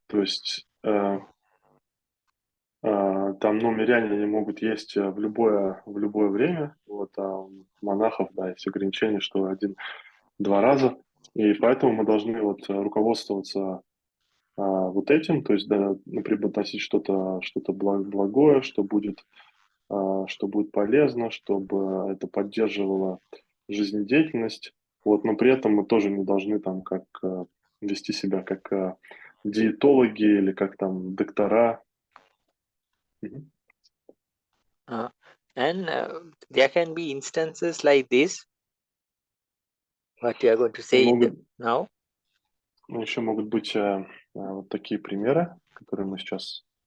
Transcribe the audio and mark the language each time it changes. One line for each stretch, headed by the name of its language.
Russian: то есть там, ну, миряне они могут есть в любое время, вот, а у монахов, да, есть ограничение, что 1-2 раза, и поэтому мы должны вот руководствоваться вот этим, то есть, да, преподносить что-то благое, что будет полезно, чтобы это поддерживало жизнедеятельность, вот, но при этом мы тоже не должны там как вести себя как диетологи или как там доктора.
English: and there can be instances like this, what you are going to say now.
Russian: Еще могут быть вот такие примеры, которые мы сейчас